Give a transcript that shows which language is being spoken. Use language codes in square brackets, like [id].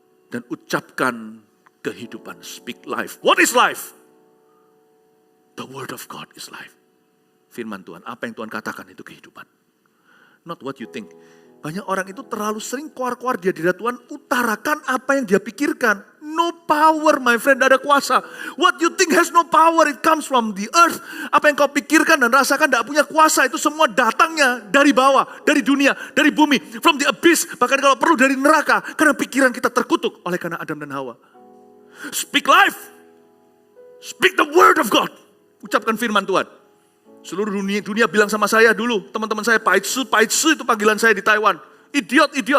[id] Dan ucapkan kehidupan. [en] Speak life. What is life? The word of God is life. [id] Firman Tuhan. Apa yang Tuhan katakan itu kehidupan. [en] Not what you think. [id] Banyak orang itu terlalu sering keluar-keluar di hadirat Tuhan. Utarakan apa yang dia pikirkan. [en] No power, my friend, [id] tidak ada kuasa. [en] What you think has no power, it comes from the earth. [id] Apa yang kau pikirkan dan rasakan tidak punya kuasa. Itu semua datangnya dari bawah, dari dunia, dari bumi. [en] From the abyss, [id] bahkan kalau perlu dari neraka. Karena pikiran kita terkutuk oleh karena Adam dan Hawa. [en] Speak life. Speak the word of God. [id] Ucapkan firman Tuhan. Seluruh dunia bilang sama saya dulu, teman-teman saya, paitsu itu panggilan saya di Taiwan. Idiot.